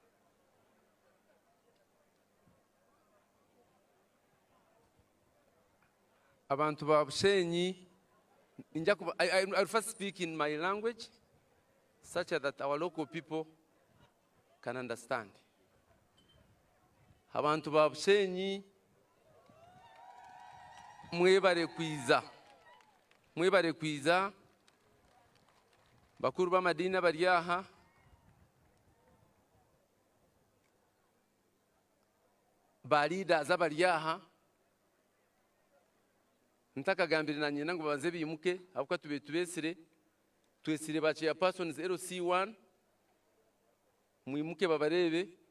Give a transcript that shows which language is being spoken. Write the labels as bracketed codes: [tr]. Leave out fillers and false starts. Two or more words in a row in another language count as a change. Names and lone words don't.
[nyn] Abantu ba Bushenyi, [en] I'll first speak in my language, such that our local people can understand. [nyn] Abantu ba Bushenyi, mwebale kwiza, bakuru b'amadini bari aha, ba leaders abari aha, ntakagambira na nyina ngo baze bimuke avuka twesire ba chairpersons LC1 mwimuke babarebe,